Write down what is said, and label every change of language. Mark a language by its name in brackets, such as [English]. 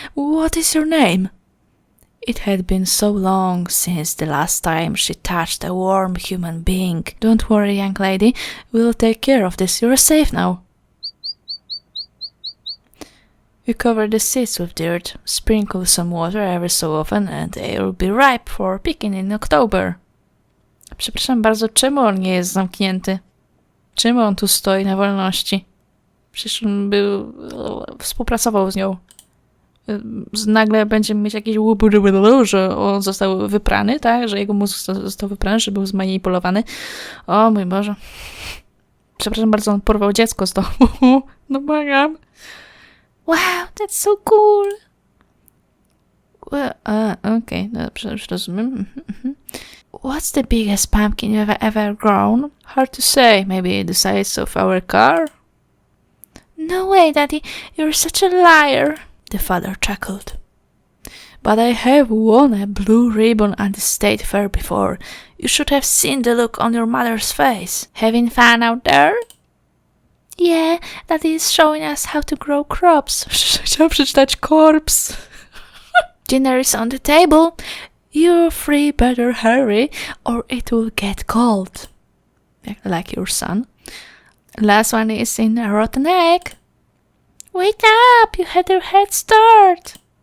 [English] What is your name? It had been so long since the last time she touched a warm human being. Don't worry, young lady, we'll take care of this, you're safe now. You cover the seeds with dirt, sprinkle some water every so often and they'll be ripe for picking in October. [Polish] Przepraszam bardzo, czemu on nie jest zamknięty? Czemu on tu stoi na wolności? Przecież on współpracował z nią. Nagle będziemy mieć jakieś że on został wyprany, tak? Że jego mózg został wyprany, że był zmanipulowany. O mój Boże. Przepraszam bardzo, on porwał dziecko z domu. No błagam. [English] Wow, that's so cool. Well, okay, [Polish] dobrze, już rozumiem. [English] What's the biggest pumpkin you've ever grown? Hard to say, maybe the size of our car? No way, Daddy, you're such a liar, the father chuckled. But I have won a blue ribbon at the state fair before. You should have seen the look on your mother's face. Having fun out there? Yeah, Daddy is showing us how to grow crops. [Polish] Chciałam przeczytać corpse. [English] Dinner is on the table. You three better hurry, or it will get cold. like your son. Last one is in a rotten egg. Wake up! You had a head start!